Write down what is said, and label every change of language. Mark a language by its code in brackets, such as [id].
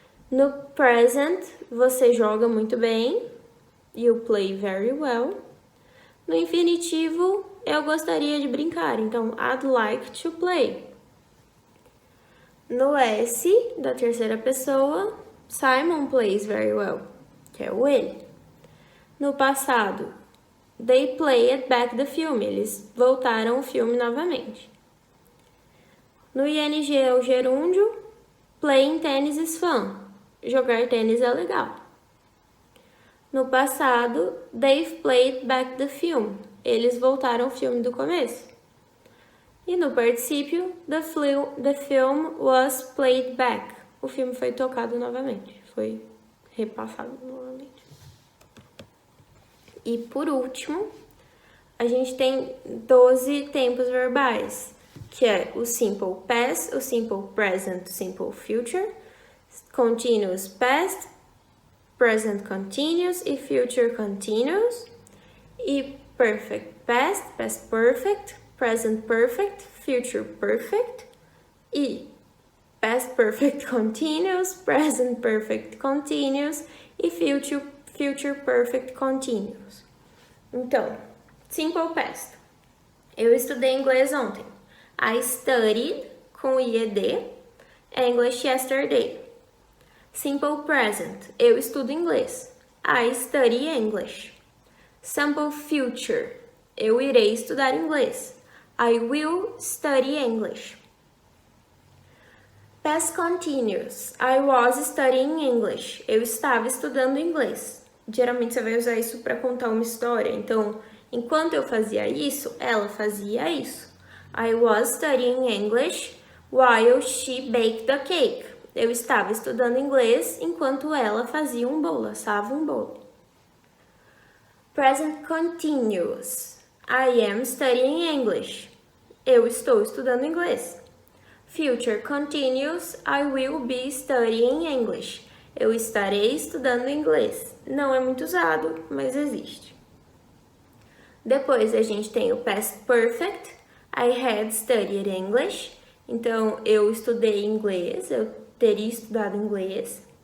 [pt] No present, você joga muito bem. [en] You play very well. [pt] No infinitivo, eu gostaria de brincar. Então, [en] I'd like to play. [pt] No S, da terceira pessoa, [en] Simon plays very well, [pt] que é o ele. No passado, [en] they played back the film. [pt] Eles voltaram o filme novamente. No ing é o gerúndio. [en] Playing tennis is fun. [pt] Jogar tênis é legal. No passado, [en] they've played back the film. [pt] Eles voltaram o filme do começo. E no particípio, [en] the film was played back. [pt] O filme foi tocado novamente. Foi repassado novamente. E por último, a gente tem 12 tempos verbais, que é o simple past, o simple present, o simple future, continuous past, [en] present continuous e future continuous, e perfect past, past perfect, present perfect, future perfect, e past perfect continuous, present perfect continuous e future perfect continuous. [pt] Então, simple past. Eu estudei inglês ontem. [en] I studied, com IED, English yesterday. Simple present. [pt] Eu estudo inglês. [en] I study English. [pt] Simple future. Eu irei estudar inglês. [en] I will study English. Past continuous. I was studying English. [pt] Eu estava estudando inglês. Geralmente você vai usar isso para contar uma história. Então, enquanto eu fazia isso, ela fazia isso. [en] I was studying English while she baked a cake. [pt] Eu estava estudando inglês enquanto ela fazia um bolo, assava um bolo. [en] Present continuous. I am studying English. [pt] Eu estou estudando inglês. [en] Future continuous. I will be studying English. [pt] Eu estarei estudando inglês. Não é muito usado, mas existe. Depois a gente tem o [en] past perfect. I had studied English. [pt] Então, eu estudei inglês, eu teria estudado inglês.